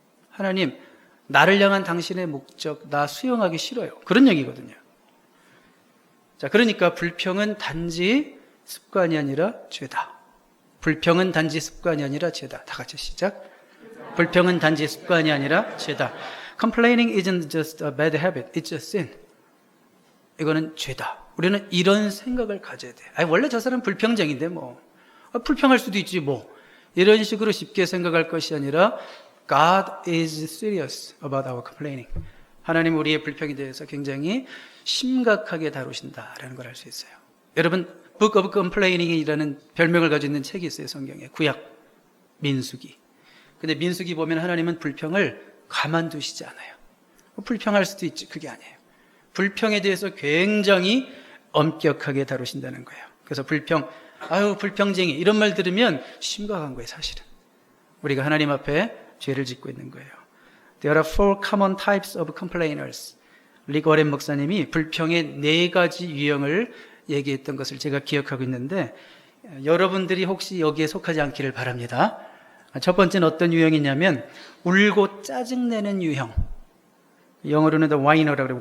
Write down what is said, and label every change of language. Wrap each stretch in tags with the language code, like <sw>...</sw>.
<ko>하나님, 나를 향한 당신의 목적 나 수용하기 싫어요. 그런 얘기거든요. 자, 그러니까 불평은 단지 습관이 아니라 죄다. 불평은 단지 습관이 아니라 죄다. 다 같이 시작. 불평은 단지 습관이 아니라 죄다.</ko> <en>Complaining isn't just a bad habit, it's a sin.</en> <ko>이거는 죄다. 우리는 이런 생각을 가져야 돼. 원래 저 사람 불평쟁인데 뭐. 불평할 수도 있지 뭐. 이런 식으로 쉽게 생각할 것이 아니라</ko> <en>God is serious about our complaining.</en> <ko>하나님 우리의 불평에 대해서 굉장히 심각하게 다루신다라는 걸 알 수 있어요. 여러분, Book of Complaining이라는 별명을 가지고 있는 책이 있어요. 성경에. 구약, 민수기. 근데 민수기 보면 하나님은 불평을 가만두시지 않아요. 불평할 수도 있지. 그게 아니에요. 불평에 대해서 굉장히 엄격하게 다루신다는 거예요. 그래서 불평쟁이 이런 말 들으면 심각한 거예요. 사실은 우리가 하나님 앞에 죄를 짓고 있는 거예요.</ko> <en>There are 4 common types of complainers.</en> <ko>리그 워렌 목사님이 불평의 4가지 유형을 얘기했던 것을 제가 기억하고 있는데 여러분들이 혹시 여기에 속하지 않기를 바랍니다. 첫 번째는 어떤 유형이냐면 울고 짜증내는 유형. 영어로는 the whiner라고 그래요.</ko>